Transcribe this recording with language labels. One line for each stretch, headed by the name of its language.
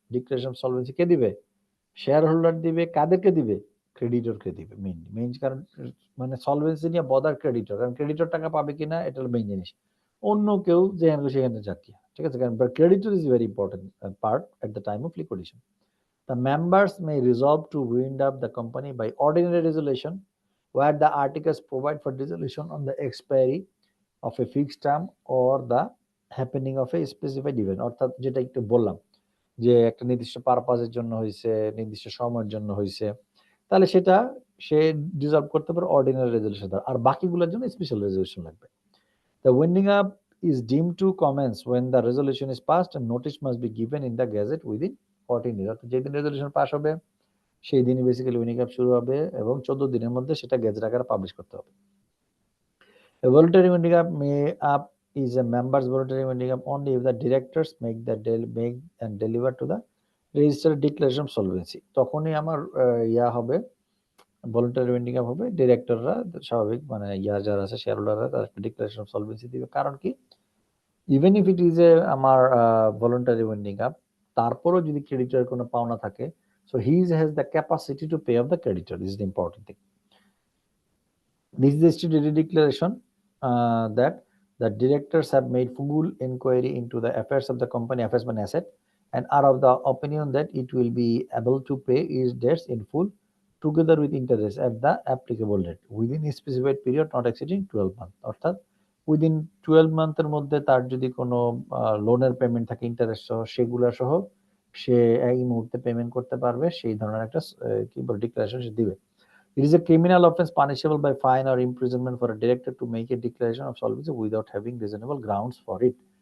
Bangla: Declaration of solvency কে দিবে? Share holder দিবে। কাদেরকে দিবে? ক্রেডিটরকে দিবে। মেইন কারণ মানে সলভেন্সি নিয়ে বদার ক্রেডিটর, কারণ ক্রেডিটর টাকা পাবে কিনা এটা হলো মেইন জিনিস। অন্য কেউ যেখানে সেখানে যাক, ঠিক আছে, কারণ
English: Creditor is very important part at the time of liquidation. The members may resolve to wind up the company by ordinary resolution, where the articles provide for dissolution on the expiry of a fixed term or the happening of a specified event।
Bangla: অর্থাৎ যেটা একটু বললাম যে একটা নির্দিষ্ট পারপাসের জন্য হয়েছে, নির্দিষ্ট সময়ের জন্য হয়েছে, তাহলে সেটা সে ডিসলভ করতে পারে অর্ডিনারি রেজলিউশন দ্বারা, আর বাকিগুলোর জন্য স্পেশাল রেজলিউশন লাগবে।
English: The winding up is deemed to commence when the resolution is passed and notice must be given in the gazette within 14 days।
Bangla: অর্থাৎ যেদিন রেজলিউশন পাস হবে সেই দিনই বেসিক্যালি উইন্ডিং আপ শুরু হবে, এবং 14 দিনের মধ্যে সেটা গেজেট আকারে পাবলিশ করতে হবে।
English: A voluntary winding up is a member's voluntary winding up only if the directors make and deliver to the registered declaration of solvency।
Bangla: তখনই আমার হবে, ভলান্টারি উইন্ডিং আপ হবে, ডিরেক্টররা স্বাভাবিক মানে যারা আছে শেয়ার হোল্ডাররা তারা একটা ডিক্লারেশন অফ সলভেন্সি দিবে। কারণ কি,
English: even if it is a
Bangla: আমার ভলান্টারি উইন্ডিং আপ, তারপরও যদি ক্রেডিটরের কোনো পাওনা থাকে,
English: so he has the capacity to pay off the creditor. This is the important thing. This is the statutory declaration that the directors have made full inquiry into the affairs of the company, affairs and asset, and are of the opinion that it will be able to pay its debts in full together with interest at the applicable rate within a specified period not exceeding 12 months। অর্থাৎ
Bangla: within 12 মান্থের মধ্যে তার যদি কোনো লোনের payment থাকে interest সহ সেগুলা সহ সে এই মুহূর্তে পেমেন্ট করতে পারবে, সেই ধরনের একটা কি বলে ডিক্লারেশন সে দিবে।
English: It is a criminal offense punishable by fine or imprisonment for a director to make a declaration of solvency without having reasonable grounds for it.